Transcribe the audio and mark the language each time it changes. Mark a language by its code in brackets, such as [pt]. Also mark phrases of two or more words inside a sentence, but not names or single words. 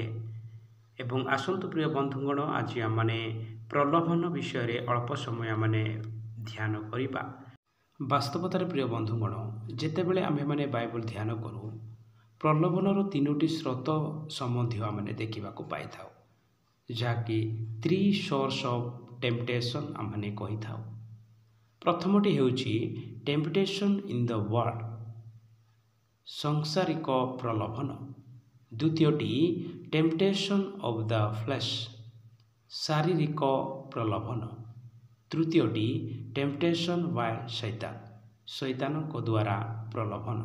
[or] ଏବଂ ଆସନ୍ତୁ ପ୍ରିୟ ବନ୍ଧୁଗଣ, ଆଜି ଆମମାନେ ପ୍ରଲୋଭନ ବିଷୟରେ ଅଳ୍ପ ସମୟ ଆମମାନେ ଧ୍ୟାନ କରିବା। ବାସ୍ତବତାରେ ପ୍ରିୟ ବନ୍ଧୁଗଣ, ଯେତେବେଳେ ଆମେମାନେ ବାଇବଲ ଧ୍ୟାନ କରୁ, ପ୍ରଲୋଭନର ତିନୋଟି ସ୍ରୋତ ସମ୍ବନ୍ଧୀୟ ଆମେ ଦେଖିବାକୁ ପାଇଥାଉ, ଯାହାକି [en] 3 source of temptation [or] ଆମେ କହିଥାଉ। ପ୍ରଥମଟି ହେଉଛି [en] temptation in the world, [or] ସଂସାରିକ ପ୍ରଲୋଭନ। ଦ୍ୱିତୀୟଟି [en] temptation of the flesh, [or] ଶାରୀରିକ ପ୍ରଲୋଭନ। ତୃତୀୟଟି [en] temptation by [or] ଶୈତାନ, ଶୈତାନଙ୍କ ଦ୍ୱାରା ପ୍ରଲୋଭନ।